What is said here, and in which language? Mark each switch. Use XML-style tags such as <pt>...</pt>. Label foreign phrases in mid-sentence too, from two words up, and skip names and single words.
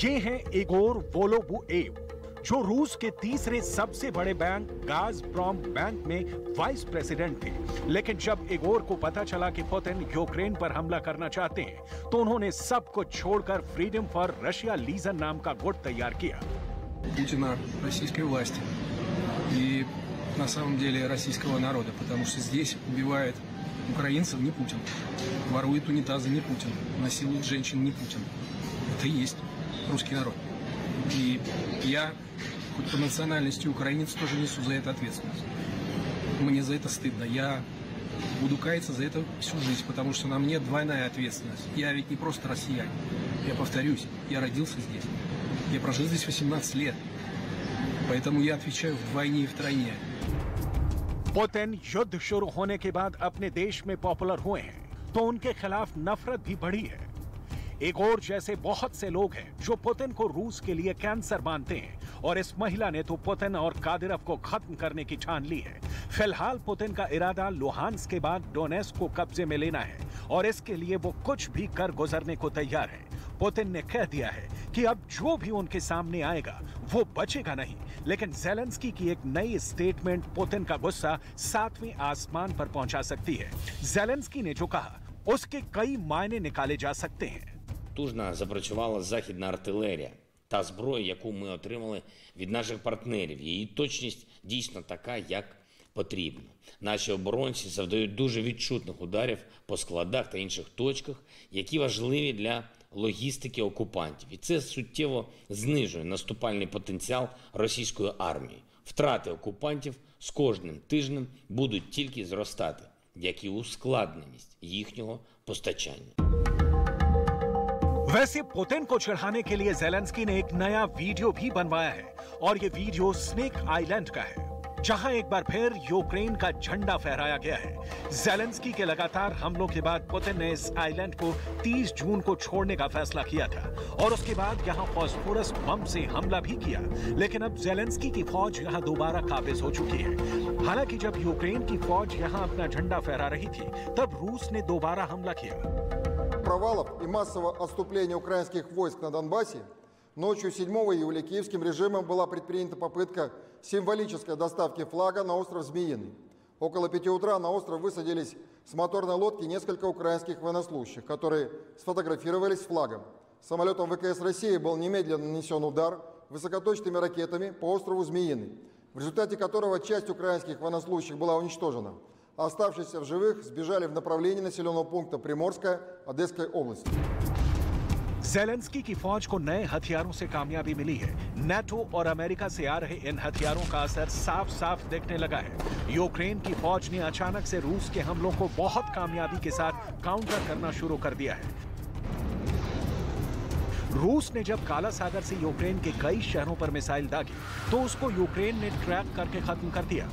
<hi>ये है इगोर वोलोबुएव, जो रूस के तीसरे सबसे बड़े बैंक गाज़प्रोम बैंक में वाइस प्रेसिडेंट थे। लेकिन जब इगोर को पता चला कि पुतिन यूक्रेन पर हमला करना चाहते हैं तो उन्होंने सब कुछ छोड़कर फ्रीडम फॉर रशिया लीजन नाम का गुट तैयार किया।</hi> <ru>Путина российской власти и на самом деле российского народа, потому что здесь убивает украинцев не Путин, ворует унитазы не Путин, насилует женщин не Путин. Это и есть русский народ. И я, хоть по национальности украинец, тоже несу за это ответственность. Мне за это стыдно. Я буду каяться за это всю жизнь, потому что на мне двойная ответственность. Я ведь не просто россиянин. Я повторюсь, я родился здесь. Я прожил здесь 18 лет. Поэтому я отвечаю вдвойне и втройне.</ru> <hi>पुतिन युद्ध शुरू होने के बाद अपने देश में पॉपुलर हुए हैं तो उनके खिलाफ नफरत भी बढ़ी है। इगोर जैसे बहुत से लोग हैं जो पुतिन को रूस के लिए कैंसर मानते हैं और इस महिला ने तो पुतिन और कादिरोव को खत्म करने की ठान ली है। फिलहाल पुतिन का इरादा लुहान्स्क के बाद डोनेट्स्क को कब्जे में लेना है और इसके लिए वो कुछ भी कर गुजरने को तैयार है। पुतिन ने कह दिया है कि अब जो भी उनके सामने आएगा वो बचेगा नहीं। लेकिन ज़ेलेंस्की की एक नई स्टेटमेंट पुतिन का गुस्सा 7वें आसमान पर पहुंचा सकती है। ज़ेलेंस्की ने जो कहा उसके कई मायने निकाले जा सकते हैं।</hi> <uk>Потужно запрацювала західна артилерія та зброя, яку ми отримали від наших партнерів. Її точність дійсно така, як потрібно. Наші оборонці завдають дуже відчутних ударів по складах та інших точках, які важливі для логістики окупантів. І це суттєво знижує наступальний потенціал російської армії. Втрати окупантів з кожним тижнем будуть тільки зростати, як і ускладненість їхнього постачання.</uk> <hi>वैसे पुतिन को चढ़ाने के लिए ज़ेलेंस्की ने एक नया वीडियो भी बनवाया है और ये वीडियो स्नेक आइलैंड का है, जहां एक बार फिर यूक्रेन का झंडा फहराया गया है। ज़ेलेंस्की के लगातार हमलों के बाद पुतिन ने इस आइलैंड को 30 जून को छोड़ने का फैसला किया था और उसके बाद यहां फास्फोरस बम से हमला भी किया। लेकिन अब ज़ेलेंस्की की फौज यहां दोबारा काबिज हो चुकी है। हालांकि जब यूक्रेन की फौज यहां अपना झंडा फहरा रही थी तब रूस ने दोबारा हमला किया।</hi> <ru>Провалов и массового отступления украинских войск на Донбассе ночью 7 июля киевским режимом была предпринята попытка символической доставки флага на остров Змеиный. Около 5 утра на остров высадились с моторной лодки несколько украинских военнослужащих, которые сфотографировались с флагом. Самолетом ВКС России был немедленно нанесен удар высокоточными ракетами по острову Змеиный, в результате которого часть украинских военнослужащих была уничтожена. Оставшиеся в живых сбежали в направлении населенного пункта Приморская Одесской области.</ru> <hi>ज़ेलेंस्की की फौज को नए हथियारों से कामयाबी मिली है। नाटो और अमेरिका से आ रहे इन हथियारों का असर साफ साफ दिखने लगा है। यूक्रेन की फौज ने अचानक से रूस के हमलों को बहुत कामयाबी के साथ काउंटर करना शुरू कर दिया है। रूस ने जब काला सागर से यूक्रेन के कई शहरों पर मिसाइल दागी तो उसको यूक्रेन ने ट्रैक करके खत्म कर दिया।</hi>